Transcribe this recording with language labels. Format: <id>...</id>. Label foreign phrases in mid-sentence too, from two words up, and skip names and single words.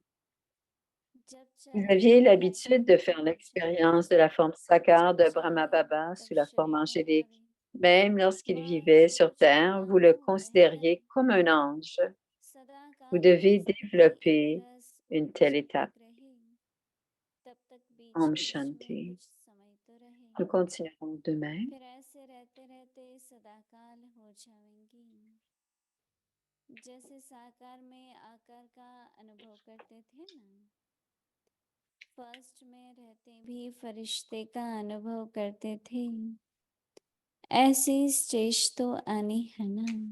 <fr>Vous aviez l'habitude de faire l'expérience de la forme sakar de Brahma Baba sous la forme angélique. Même lorsqu'il vivait sur Terre, vous le considériez comme un ange. Vous devez développer une telle étape.</fr> <hi>ॐ शांति.</hi> <fr>Nous continuerons demain.</fr> <hi>जैसे साकार में आकार का अनुभव करते थे ना, फर्स्ट में रहते भी फरिश्ते का अनुभव करते थे, ऐसी स्टेज तो आनी है ना।</hi>